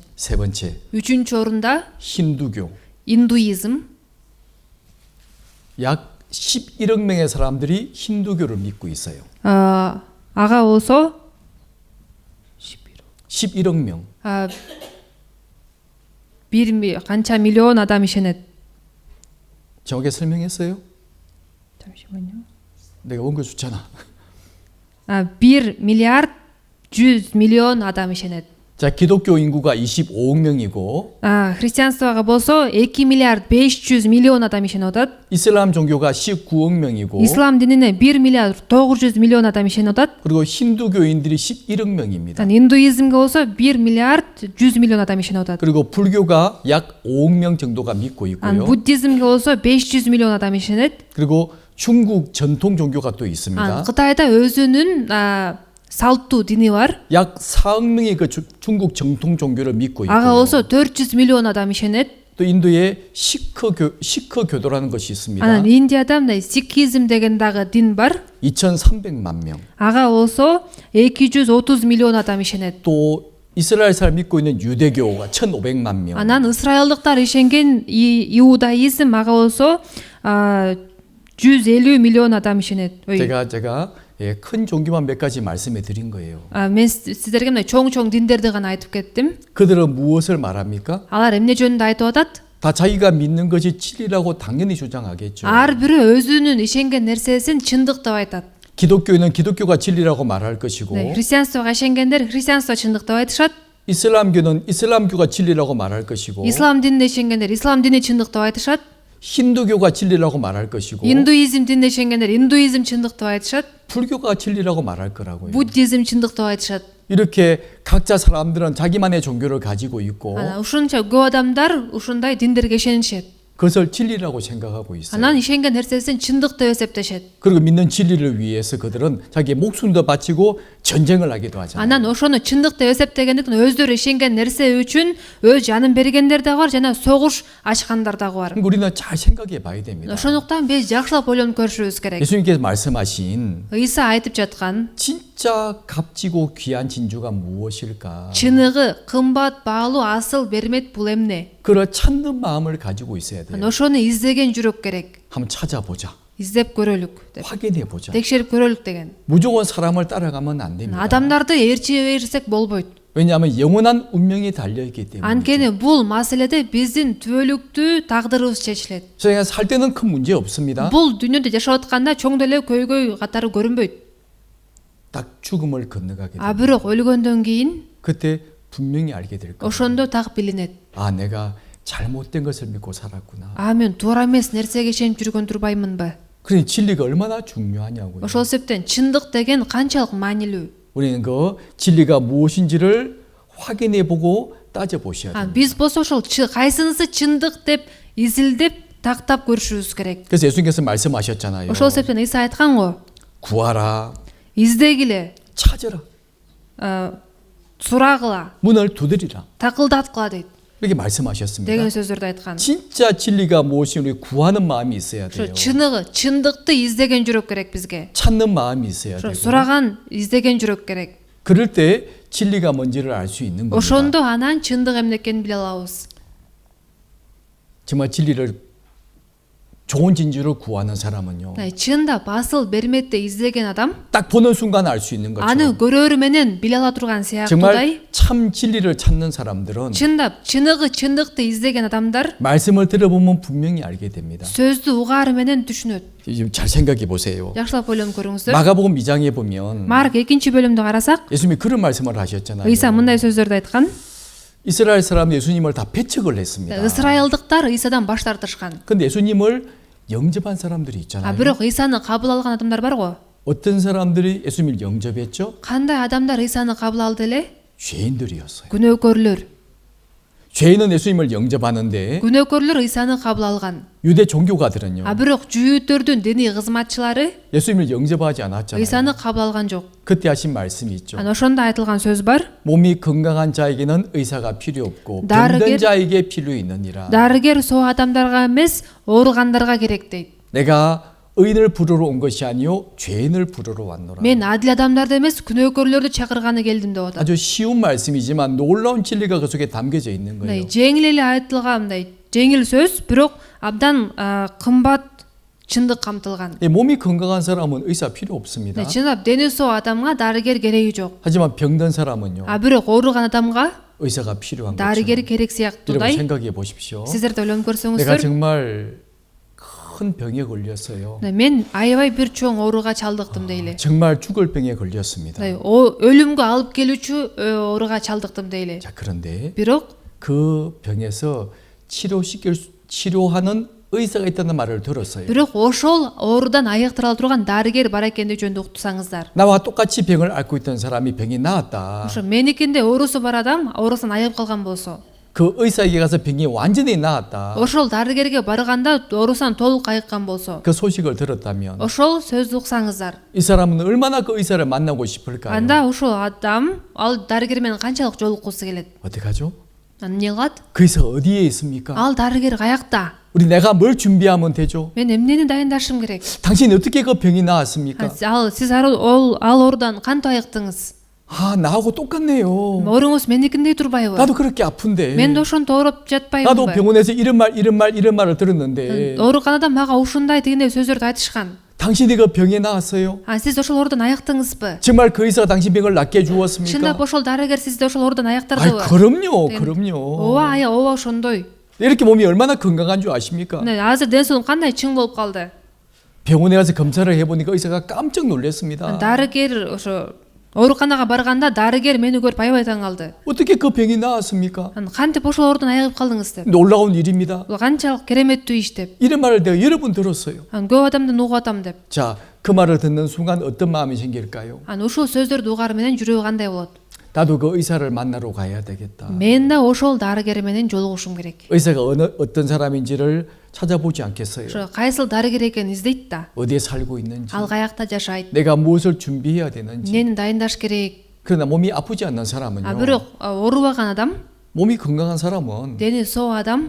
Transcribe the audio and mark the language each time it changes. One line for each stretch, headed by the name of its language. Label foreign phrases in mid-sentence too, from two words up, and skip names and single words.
Korean: 세 번째,
Kyrgyz: Үчүнчү орунда
Korean: 힌두교.
Kyrgyz: индуизм.
Korean: 약 11억 명의 사람들이 힌두교를 믿고 있어요.
Kyrgyz: Ага болсо
Korean: 11억 명.
Kyrgyz: канча миллион адам ишенет.
Korean: 정확하게 설명했어요? 잠시만요. 내가 원고 줬잖아.
Kyrgyz: 1 миллиард 100 миллион адам ишенет.
Korean: 자, 기독교 인구가 25억 명이고
Kyrgyz: христианствого болсо 2 миллиард 500 миллион адам ишенип атат.
Korean: 이슬람 종교가 19억 명이고
Kyrgyz: ислам динине 1 миллиард 900 миллион адам ишенип атат.
Korean: 그리고 힌두교인들이 11억 명입니다.
Kyrgyz: индуизмге болсо 1 миллиард 100 миллион адам ишенип атат.
Korean: 그리고 불교가 약 5억 명 정도가 믿고 있고요.
Kyrgyz: буддизмге болсо 500 миллион адам ишенет.
Korean: 그리고 중국 전통 종교가 또 있습니다.
Kyrgyz: Кытайда өзүнүн салттуу дини бар.
Korean: 약 4억 명이 그 중국 정통 종교를 믿고
Kyrgyz: Ага
Korean: 있고요.
Kyrgyz: болсо 400 миллион адам ишенет.
Korean: 또 인도에 시크교도라는 것이 있습니다.
Kyrgyz: Анан Индияда мындай сикхизм деген дагы дин бар.
Korean: 2,300만 명.
Kyrgyz: Ага болсо 230 миллион адам ишенет.
Korean: 또 이스라엘 사람 믿고 있는 유대교가 1,500만 명.
Kyrgyz: Анан ысрайылдыктар ишенген иудаизм ага болсо 150 миллион адам ишенет.
Korean: 제가 큰 종교만 몇 가지 말씀해 드린 거예요.
Kyrgyz: Мен сиздерге мындай чоң диндерди гана айтып кеттим.
Korean: 그들은 무엇을 말합니까?
Kyrgyz: Алар эмне жөнүндө айтып атат?
Korean: 다 자기가 믿는 것이 진리라고 당연히 주장하겠죠.
Kyrgyz: Ар бирөө өзүнүн ишенген нерсесин чындык деп айтат.
Korean: 기독교인은 기독교가 진리라고 말할 것이고
Kyrgyz: христианствого ишенгендер христианство чындык деп айтышат.
Korean: 이슬람교는 이슬람교가 진리라고 말할 것이고
Kyrgyz: ислам динине ишенгендер ислам дини чындык деп айтышат.
Korean: 힌두교가 진리라고 말할 것이고
Kyrgyz: индуизм динине ишенгендер индуизм чындык деп айтышат.
Korean: 불교가 진리라고 말할 거라고요.
Kyrgyz: буддизм чындык деп айтышат.
Korean: 이렇게 각자 사람들은 자기만의 종교를 가지고 있고
Kyrgyz: ушунча көп адамдар ушундай диндерге ишенишет.
Korean: 그것을 진리라고 생각하고 있어요.
Kyrgyz: анан ишенген нерсесин чындык деп эсептешет.
Korean: 그리고 믿는 진리를 위해서 그들은 자기의 목숨도 바치고 전쟁을 하기도 하잖아요.
Kyrgyz: анан ошону чындык деп эсептегендиктен өздөрү ишенген нерсе үчүн өз жанын бергендер дагы бар жана согуш ачкандар дагы бар.
Korean: 우리는 잘 생각해 봐야 됩니다.
Kyrgyz: ошондуктан биз жакшылап ойлонуп көрүшүбүз керек.
Korean: 예수님께서 말씀하신
Kyrgyz: ыйса айтып жаткан
Korean: 진짜 값지고 귀한 진주가 무엇일까?
Kyrgyz: чыныгы кымбат баалуу асыл бермет бул эмне?
Korean: 그를 찾는 마음을 가지고 있어야 돼요.
Kyrgyz: ошону издеген жүрөк керек.
Korean: 한번 찾아보자.
Kyrgyz: издеп көрөлүк деп.
Korean: 확인해 보자.
Kyrgyz: текшерип көрөлүк деген.
Korean: 무조건 사람을 따라가면 안 됩니다.
Kyrgyz: адамдарды ээрчие берсек болбойт.
Korean: 왜냐하면 영원한 운명이 달려 있기 때문에.
Kyrgyz: анткени бул маселеде биздин түбөлүктүү тагдырыбыз чечилет.
Korean: 저희가 살 때는 큰 문제 없습니다.
Kyrgyz: бул дүйнөдө жашап атканда чоң деле көйгөй катары көрүнбөйт.
Korean: 딱 죽음을 건너가게
Kyrgyz: а
Korean: 됩니다.
Kyrgyz: бирок өлгөндөн кийин
Korean: 그때 분명히 알게 될 거예요.
Kyrgyz: ошондо так билинет.
Korean: 아, 내가 잘못된 것을 믿고 살았구나.
Kyrgyz: мен туура эмес нерсеге ишенип жүргөн турбаймынбы?
Korean: 그러니 진리가 얼마나 중요하냐고요.
Kyrgyz: ошол себептен чындык деген канчалык маанилүү.
Korean: 우리는 그 진리가 무엇인지를 확인해 보고 따져 보셔야 됩니다.
Kyrgyz: биз болсо ошол кайсынысы чындык деп изилдеп тактап көрүшүбүз керек.
Korean: 그래서 예수님께서 말씀하셨잖아요.
Kyrgyz: ошол себептен ыйса айткан го,
Korean: 구하라,
Kyrgyz: издегиле,
Korean: 찾으라,
Kyrgyz: сурагыла,
Korean: 문을 두드리라.
Kyrgyz: такылдаткыла дейт
Korean: 이렇게 말씀하셨습니다.
Kyrgyz: деген сөздөрдү айткан.
Korean: 진짜 진리가 무엇인지 우리 구하는 마음이 있어야 돼요.
Kyrgyz: чыныгы, чындыкты издеген жүрөк керек бизге.
Korean: 찾는 마음이 있어야 되고.
Kyrgyz: сураган, издеген жүрөк керек.
Korean: 그럴 때 진리가 뭔지를 알 수 있는 겁니다.
Kyrgyz: ошондо анан чындык эмне экенин биле алабыз.
Korean: 정말 진리를 좋은 진주를 구하는 사람은요.
Kyrgyz: чындап асыл берметти издеген адам
Korean: 딱 보는 순간 알 수 있는
Kyrgyz: аны
Korean: 것처럼.
Kyrgyz: көрөрү менен биле ала турган
Korean: 정말
Kyrgyz: сыяктуудай
Korean: 참 진리를 찾는 사람들은
Kyrgyz: чындап чыныгы чындыкты издеген адамдар
Korean: 말씀을 들어보면 분명히 알게 됩니다.
Kyrgyz: сөздү угаары менен түшүнөт.
Korean: 지금 잘 생각해 보세요.
Kyrgyz: жакшылап ойлонуп көрүңүздөр.
Korean: 마가복음 2장에 보면
Kyrgyz: марк 2 бөлүмдү карасак,
Korean: 예수님이 그런 말씀을 하셨잖아요.
Kyrgyz: ыйса мындай сөздөрдү айткан.
Korean: 이스라엘 사람 예수님을 다 배척을 했습니다.
Kyrgyz: ысрайылдыктар ыйсадан баш тартышкан.
Korean: 근데 예수님을 영접한 사람들이 있잖아요.
Kyrgyz: бирок ыйсаны кабыл алган адамдар бар го.
Korean: 어떤 사람들이 예수님을 영접했죠?
Kyrgyz: Кандай адамдар Исаны кабыл алды эле?
Korean: 죄인들이었어요.
Kyrgyz: Күнөөкөрлөр.
Korean: 죄인은 예수님을 영접하는데
Kyrgyz: Күнөөкөрлөр Исаны кабыл алган.
Korean: 유대 종교가들은요.
Kyrgyz: А бирок жүйүттөрдүн диний кызматчылары
Korean: 예수님을 영접하지 않았잖아요.
Kyrgyz: Исаны кабыл алган жок.
Korean: 그때 하신 말씀이 있죠.
Kyrgyz: Ана ошондо айтылган сөз бар.
Korean: 몸이 건강한 자에게는 의사가 필요 없고 다르게- 병든 자에게 필요 있느니라.
Kyrgyz: Дарыгер соо адамдарга эмес, ооругандарга керек дейт.
Korean: 내가 의인을 부르러 온 것이 아니요 죄인을 부르러 왔노라.
Kyrgyz: Мен адил адамдарды эмес, күнөөкөрлөрдү чакырганы келдим деп атат.
Korean: 아주 쉬운 말씀이지만 놀라운 진리가 그 속에 담겨져 있는
Kyrgyz: Мындай
Korean: 거예요.
Kyrgyz: жеңил эле айтылган мындай жеңил сөз, бирок абдан кымбат чындык камтылган.
Korean: 몸이 건강한 사람은 의사 필요 없습니다.
Kyrgyz: Чындап дени соо адамга дарыгер кереги жок.
Korean: 하지만 병든 사람은요
Kyrgyz: А бирок ооруган адамга
Korean: 의사가 필요한
Kyrgyz: дарыгер
Korean: 것처럼.
Kyrgyz: керек
Korean: 여러분
Kyrgyz: сыяктуудай.
Korean: 생각해 보십시오.
Kyrgyz: Сиздер да ойлонуп
Korean: 내가
Kyrgyz: көрсөңүздөр.
Korean: 정말 큰 병에 걸렸어요.
Kyrgyz: Мен аябай бир чоң ооруга чалдыктым дейле.
Korean: 정말 죽을 병에 걸렸습니다.
Kyrgyz: өлүмгө алып келүүчү ооруга чалдыктым дейле.
Korean: 자 그런데
Kyrgyz: Бирок
Korean: 그 병에서 치료하는 의사가 있다는 말을 들었어요.
Kyrgyz: бирок ошол оорудан айыктыра турган дарыгер бар экендиги жөнүндө уктусаңыздар.
Korean: 나와 똑같이 병을 앓고 있던 사람이 병이 나았다.
Kyrgyz: Ошо меникинде оорусу бар адам оорусунан айыгып калган болсо,
Korean: 그 의사에게 가서 병이 완전히 나았다.
Kyrgyz: ошол дарыгерге барганда оорусунан толук айыккан болсо,
Korean: 그 소식을 들었다면
Kyrgyz: ошол сөздү уксаңыздар.
Korean: 이 사람은 얼마나 그 의사를 만나고 싶을까요?
Kyrgyz: Анда ошол адам ал дарыгер менен канчалык жолуккусу келет?
Korean: 어떻게 하죠?
Kyrgyz: Аны эмне кылат?
Korean: 그 의사가 어디에 있습니까?
Kyrgyz: Ал дарыгер каякта?
Korean: 우리 내가 뭘 준비하면 되죠?
Kyrgyz: Мен эмнени дайындашым керек?
Korean: 당신이 어떻게 그 병이 나았습니까?
Kyrgyz: Ал сиз ал оорудан кантип айыктыңыз?
Korean: 아 나하고 똑같네요.
Kyrgyz: Оорууңуз меникиндей турбайбы?
Korean: 나도 그렇게 아픈데.
Kyrgyz: Мен да ошентип ооруп жатпайбы?
Korean: 나도 병원에서 이런 말을 들었는데
Kyrgyz: Ооруканада мага ушундай тигиндей сөздөрдү айтышкан.
Korean: 당신이 그 병에 나았어요?
Kyrgyz: А сиз ошол оорудан айыктыңызбы?
Korean: 정말 그 의사가 당신 병을 낫게
Kyrgyz: Чындап
Korean: 해주었습니까?
Kyrgyz: ошол дарыгер сизди ошол оорудан
Korean: 아이
Kyrgyz: айыктырдыбы?
Korean: 그럼요, 네. 그럼요.
Kyrgyz: ооба ооба ошондой.
Korean: 이렇게 몸이 얼마나 건강한 줄 아십니까?
Kyrgyz: азыр ден соолугум кандай чың болуп калды?
Korean: 병원에 가서 검사를 해보니까 의사가 깜짝 놀랐습니다.
Kyrgyz: дарыгер ошо ооруканага барганда дарыгер мени көрүп аябай таң калды.
Korean: 어떻게 그 병이 나았습니까?
Kyrgyz: Кантип ошол оорудан айыгып калдыңыз деп.
Korean: 놀라운 일입니다.
Kyrgyz: Бул канчалык кереметтүү иш деп.
Korean: 이런 말을 내가 여러 번 들었어요.
Kyrgyz: көп адамдан угуп атам деп.
Korean: 자, 그 말을 듣는 순간 어떤 마음이 생길까요?
Kyrgyz: ушул сөздөрдү угаар менен жүрөгү кандай болот?
Korean: 나도 그 의사를 만나러 가야 되겠다.
Kyrgyz: Мен да ошол дарыгер менен жолугушум керек.
Korean: 의사가 어떤 사람인지를 찾아보지 않겠어요?
Kyrgyz: ошо кайсыл дарыгер экенин издейт да.
Korean: 어디에 살고 있는지,
Kyrgyz: ал каякта жашайт,
Korean: 내가 무엇을 준비해야 되는지.
Kyrgyz: эмнени дайындаш керек.
Korean: 그러나 몸이 아프지 않는 사람은요.
Kyrgyz: бирок оорубаган адам,
Korean: 몸이 건강한 사람은
Kyrgyz: дени соо адам,